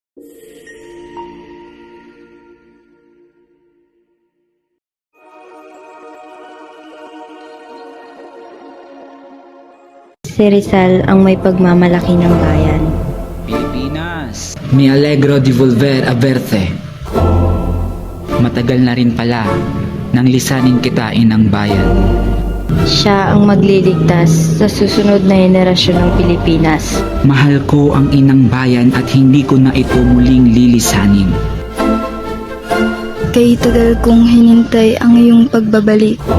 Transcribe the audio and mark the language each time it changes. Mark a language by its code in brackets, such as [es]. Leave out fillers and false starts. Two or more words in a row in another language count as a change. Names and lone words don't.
[tl] Si Rizal ang may pagmamalaki ng bayan. Pilipinas, [es] mi alegro di volver a verte. [tl] Matagal na rin pala nang lisanin kitain ang bayan. Siya ang magliligtas sa susunod na henerasyon ng Pilipinas. Mahal ko ang inang bayan at hindi ko na ito muling lilisanin. Kay tagal kong hinintay ang iyong pagbabalik.